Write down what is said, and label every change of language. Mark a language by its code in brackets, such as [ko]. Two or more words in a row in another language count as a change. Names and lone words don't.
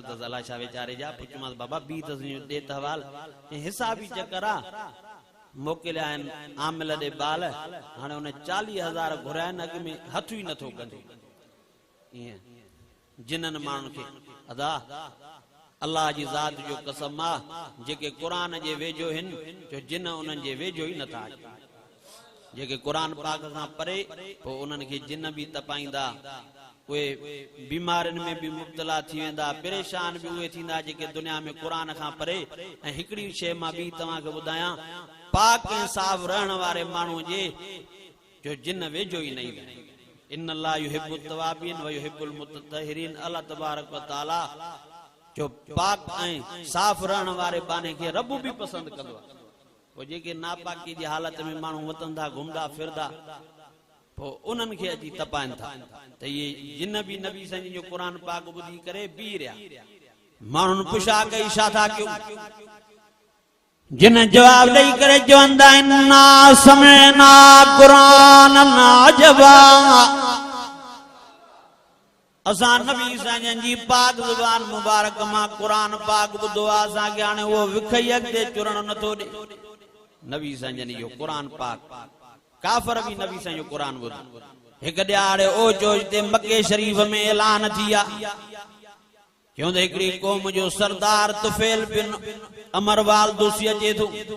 [sd] अथसि अलाए छा वीचारे जा पुछियोमांसि बाबा बी अथसि ॾे त हवाल ऐं हिसाबी चकर आहे मोकिलिया आहिनि आमिल ॾे ॿार हाणे हुन 40,000 घुराया आहिनि अॻ में हथ ई नथो कंदो ईअं जिननि माण्हुनि खे अदा अल्लाह जी ज़ात जो कसम आहे जेके क़ुरान जे वेझो आहिनि जो जिन उन्हनि जे वेझो ई नथा अचनि जेके क़ुरान पाक खां परे पोइ उन्हनि खे जिन बि तपाईंदा उहे बीमारियुनि में बि मुब्तला थी वेंदा परेशान बि उहे थींदा जेके दुनिया में क़ुरान खां परे ऐं हिकिड़ी शइ मां ॿी तव्हांखे ॿुधायां पाक ऐं साफ़ रहण वारे माण्हू जे जो जिन वेझो ई नहीं रहे। [ar] إن الله يحب التوابين ويحب المتطهرين. [sd] अल्लाह तबारक व तआला जो पाक ऐं साफ़ रहण वारे बाने खे रब भी पसंद कंदो आहे। पोइ जेके नापाकी जी हालत में माण्हू वतंदा घुमदा फिरदा पोइ उन्हनि खे अची तपाइनि था त इहे जिन भी नबी साईं जो क़ुरान पाक ॿुधी करे बीह रहिया। माण्हुनि पुछा कई छा था कयूं? जिन जवाब ॾेई करे चवंदा आहिनि ना [ar] سمعنا قرآنا عجبا. [sd] असां नबी साईं जी पाक ज़ुबान मुबारक मां क़ुरान पाक ॿुधो आहे। असांखे हाणे उहो विखई अॻिते चुरण नथो ॾे। नबी साईं जो क़ुरान पाक काफ़र भी नबी साईं जो क़ुरान ॿुधो। हिकु ॾियारे ओचो हिते मके शरीफ़ में ऐलान थी आहे क्योंकि हिकिड़ी क़ौम जो सरदार तुफैल बिन अमरवाल दूसी अचे थो।